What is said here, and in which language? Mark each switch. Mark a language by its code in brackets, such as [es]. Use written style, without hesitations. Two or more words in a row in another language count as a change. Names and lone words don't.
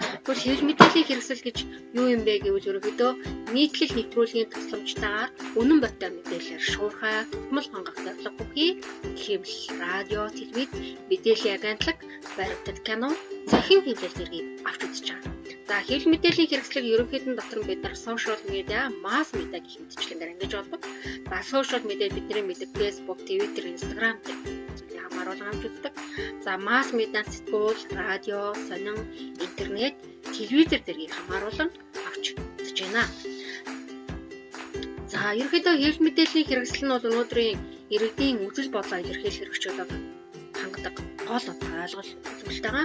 [mn] Тэгвэл хэвлэл мэдээллийн хэрэгсэл гэж юу юм бэ гэвэл ерөнхийдөө нийтлэл нэвтрүүлгийн тусламжтайгаар үнэн ботой мэдээлэлээр шуурхай, тогтмол хангах зорилго бүхий хэвлэл, радио, телевиз, мэдээллийн агентлаг, баримтат кино, цахим хэвлэл зэргийг авч үзэж байгаа. За хэвлэл мэдээллийн хэрэгслийг ерөнхийдөө дотор бид нар [en] social media, mass media [mn] гэх мэтчлэнгээр ангиж болдог. За [en] social media [mn] бидний мэддэг Facebook, Twitter, Instagram гэх зүйлийг хамааруулан авч үздэг. За [en] mass media [mn] сэтгүүл, радио, сонин, интернет, телевизэр зэргийг хамааруулан авч үзэж байна. За ерөнхийдөө хэвлэл мэдээллийн хэрэгсэл нь бол өнөөдрийн иргэдийн үзэл бодлоо илэрхийлэх хэрэгчлөлөг хангадаг гол ойлголт зүйлтэйгээ.